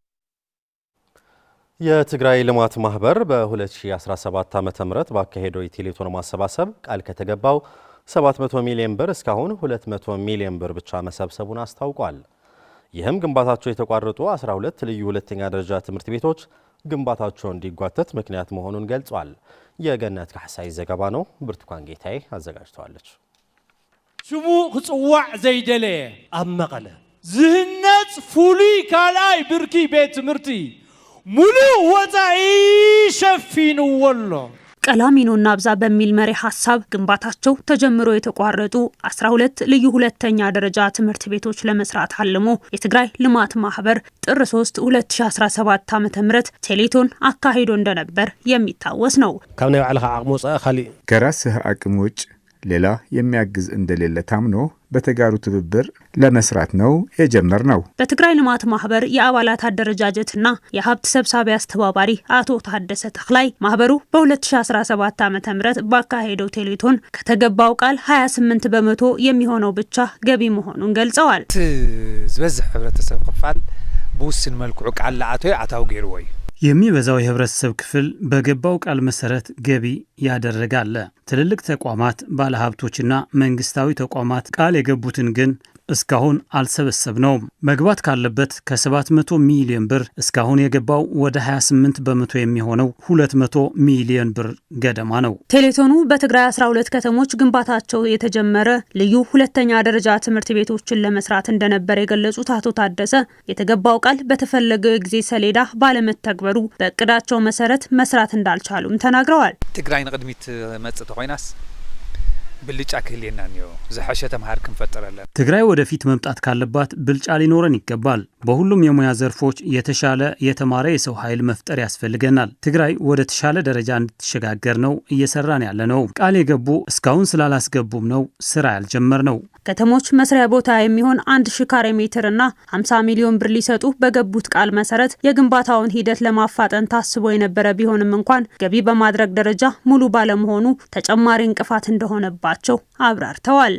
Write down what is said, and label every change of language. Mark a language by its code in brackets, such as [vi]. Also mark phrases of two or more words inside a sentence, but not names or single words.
[am] የትግራይ ልማት ማህበር በ2017 ዓ.ም ባካሄደው የቴሌቶን ማሰባሰብ ቃል ከተገባው 700 ሚሊዮን ብር እስካሁን 200 ሚሊዮን ብር ብቻ መሰብሰቡን አስታውቋል። ይህም ግንባታቸው የተቋረጡ 12 ልዩ ሁለተኛ ደረጃ ትምህርት ቤቶች ግንባታቸው እንዲጓተት ምክንያት መሆኑን ገልጿል። የገነት ካሕሳይ ዘገባ ነው። ብርቱካን ጌታዬ አዘጋጅተዋለች። [ti] ሽሙ ክጽዋዕ ዘይደለየ ኣብ መቐለ ዝህነጽ ፍሉይ ካልኣይ ብርኪ ቤት ትምህርቲ ሙሉእ ወፃኢ ሸፊንዎ ኣሎ። [am] ቀላሚኖና አብዛ በሚል መሪ ሐሳብ ግንባታቸው ተጀምሮ የተቋረጡ 12 ልዩ ሁለተኛ ደረጃ ትምህርት ቤቶች ለመስራት አልሞ የትግራይ ልማት ማህበር ጥር 3 2017 ዓ.ም ቴሌቶን አካሂዶ እንደነበር የሚታወስ ነው። [ti] ካብ ናይ ባዕልኻ ዓቕሚ ወፃኢ ካሊእ [am] ከራስህ አቅም ውጭ ሌላ የሚያግዝ እንደሌለ ታምኖ በተጋሩ ትብብር ለመስራት ነው የጀመርነው። በትግራይ ልማት ማህበር የአባላት አደረጃጀትና የሀብት ሰብሳቢ አስተባባሪ አቶ ታደሰ ተክላይ ማህበሩ በ2017 ዓ.ም ባካሄደው ቴሌቶን ከተገባው ቃል 28 በመቶ የሚሆነው ብቻ ገቢ መሆኑን ገልጸዋል። [ti] ዝበዝሕ ህብረተሰብ ክፋል በውስን መልክዑ ቃል ለአቶ አታው ገይርዎ እዩ [am] የሚበዛው የህብረተሰብ ክፍል በገባው ቃል መሰረት ገቢ ያደረጋለ። ትልልቅ ተቋማት፣ ባለሀብቶችና መንግስታዊ ተቋማት ቃል የገቡትን ግን እስካሁን አልሰበሰብነውም። መግባት ካለበት ከ700 ሚሊዮን ብር እስካሁን የገባው ወደ 28 በመቶ የሚሆነው 200 ሚሊዮን ብር ገደማ ነው። ቴሌቶኑ በትግራይ 12 ከተሞች ግንባታቸው የተጀመረ ልዩ ሁለተኛ ደረጃ ትምህርት ቤቶችን ለመስራት እንደነበር የገለጹት አቶ ታደሰ የተገባው ቃል በተፈለገው የጊዜ ሰሌዳ ባለመተግበሩ በእቅዳቸው መሰረት መስራት እንዳልቻሉም ተናግረዋል። [ti] ትግራይ ንቅድሚት መጽእ ተኮይናስ ብልጫ ክህልየና ነው ዝሐሸ ተማሃር ክንፈጥረለን። [am] ትግራይ ወደፊት መምጣት ካለባት ብልጫ ሊኖረን ይገባል። በሁሉም የሙያ ዘርፎች የተሻለ የተማረ የሰው ኃይል መፍጠር ያስፈልገናል። ትግራይ ወደ ተሻለ ደረጃ እንድትሸጋገር ነው እየሰራን ያለ ነው። ቃል የገቡ እስካሁን ስላላስገቡም ነው ስራ ያልጀመር ነው። ከተሞች መስሪያ ቦታ የሚሆን 1000 ካሬ ሜትርና 50 ሚሊዮን ብር ሊሰጡ በገቡት ቃል መሰረት የግንባታውን ሂደት ለማፋጠን ታስቦ የነበረ ቢሆንም እንኳን ገቢ በማድረግ ደረጃ ሙሉ ባለመሆኑ ተጨማሪ እንቅፋት እንደሆነባቸው አብራርተዋል።